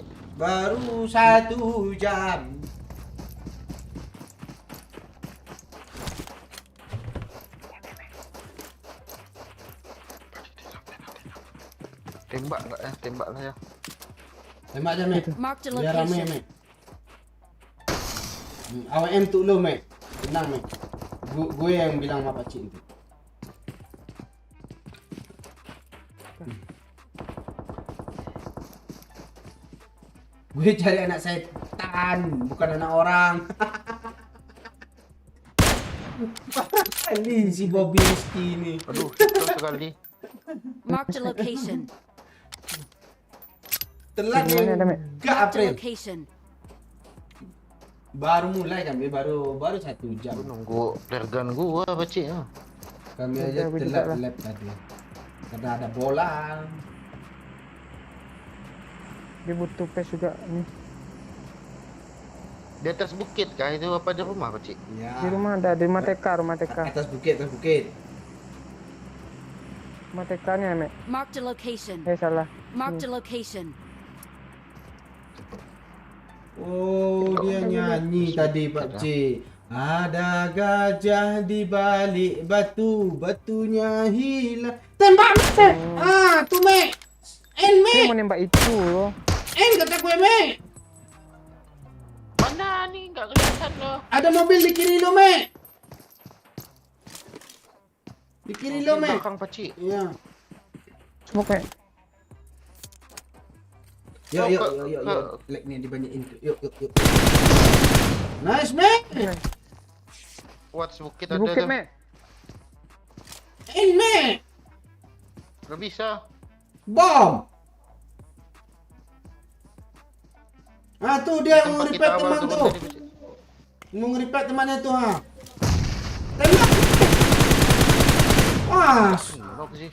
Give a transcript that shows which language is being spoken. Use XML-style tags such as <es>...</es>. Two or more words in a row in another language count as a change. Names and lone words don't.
<id>baru 1 jam. Tembak enggak ya? Tembak lah ya. Tembak aja Mek.</id> <en>Marked a</en> <id>Biar rame</id> <en>location.</en> <id>Mek. AWM tu lo Mek. Tenang Mek. Gue yang bilang sama Pakcik itu. Gue cari anak setan, bukan anak orang. Kali si Bobby Rizky ini. Aduh, terus sekali.</id> <en>Marked a location.</en> <id>Telat Di mana ada, yang Mek? enggak</id> <en>Marked a April. location.</en> <id>Baru mulai kami, baru 1 jam. Aku nunggu</id> <en>flare gun</en> <id>gua Pak Cik. Ya. Kami Iya, aja aku juga telat lah. lab tadi. Karena ada bola. Dia butuh pes juga nih. Di atas bukit kah itu apa di rumah Pak Cik? Ya. Di rumah ada, di rumah TK, rumah TK. Atas bukit, atas bukit. Rumah TK-nya, Mek.</id> <en>Marked a location.</en> <id>Salah.</id> <en>Marked a location.</en> <id>Oh, dia nyanyi tadi Pak C. Ada gajah di balik batu, batunya hilang. Tembak Mek. Ah, tu Mek. En Dia Mek. mau nembak itu loh. En kata gue Mek. Mana nih? Enggak kelihatan loh. Ada mobil di kiri lo Mek. Di kiri lo Di Mek. belakang Pak Cik. Iya. Smoke, Mek. Yuk, Oh, yuk, ke- yuk, yuk, ke- yuk. Like-nya dibanyakin. Yuk, yuk, yuk. Nice, Mek. What's bukit Di ada bukit, tuh. Mek. En Mek. Gak bisa. Bom. Ah, tuh dia mau Tempat kita nge-repair awal teman turun tuh. tadi, Pak Cik. Mau nge-repair temannya tuh, ha. Tembak. Ah. Apa sih?</id>